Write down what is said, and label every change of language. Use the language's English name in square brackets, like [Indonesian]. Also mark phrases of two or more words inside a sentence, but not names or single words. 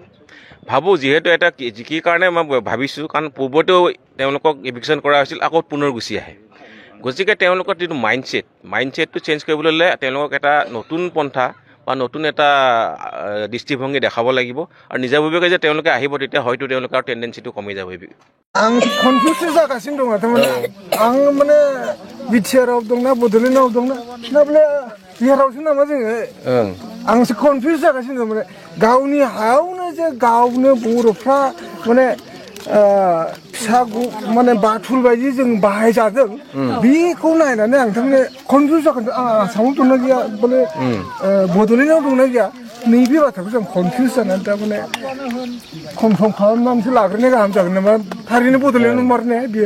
[Assamese] ভাবোঁ যিহেতু এটা কি কাৰণে মই ভাবিছোঁ কাৰণ পূৰ্বতেও তেওঁলোকক ইভিকশ্যন কৰা হৈছিল আকৌ পুনৰ গুচি আহে গতিকে তেওঁলোকৰ যিটো [English] mindset change [Assamese] কৰিবলৈ হ'লে তেওঁলোকক এটা নতুন পন্থা বা নতুন এটা দৃষ্টিভংগী দেখাব লাগিব আৰু নিজাববীয়াকৈ যে তেওঁলোকে আহিব তেতিয়া হয়তো তেওঁলোকৰ টেণ্ডেঞ্চিটো কমি যাব [Bodo] आं कनफिउस जागासिनो दङ थारमाने आं माने बिटिआरआव दंना बड'लेण्डआव दंना ना बले बिहारावसो नामा जोङो आंसो कनफिउस जागासिनो दं माने गावनि हायावनो जे गावनो बर'फ्रा माने फिसा माने बाथुल बायदि जों बाहायजादों बेखौ नायनानै आं थारमाने कनफिउस जागासिनो आसामाव दंना गैया बले बड'लेण्डआव दंना गैया नैबे बाथ्राखौ जों कनफिउस जानानै थारमाने कनफार्म खालामनानैसो लाग्रोनाय गाहाम जागोन नामा थारैनो बड'लेण्ड मार ने बियो